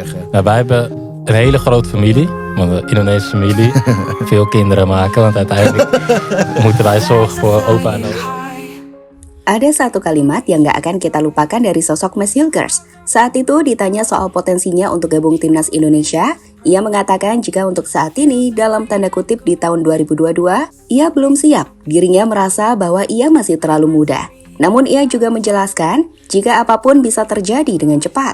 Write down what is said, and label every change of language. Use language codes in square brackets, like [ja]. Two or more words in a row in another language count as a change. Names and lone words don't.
[nl] Nou, wij hebben een hele grote familie, een Indonesische familie. Veel kinderen maken, want uiteindelijk moeten wij zorgen voor opa en oma. [id] Ada satu kalimat yang gak akan kita lupakan dari sosok Max Hilgers. Saat itu ditanya soal potensinya untuk gabung timnas Indonesia, ia mengatakan jika untuk saat ini, dalam tanda kutip di tahun 2022, ia belum siap. Dirinya merasa bahwa ia masih terlalu muda. Namun ia juga menjelaskan, jika apapun bisa terjadi dengan cepat.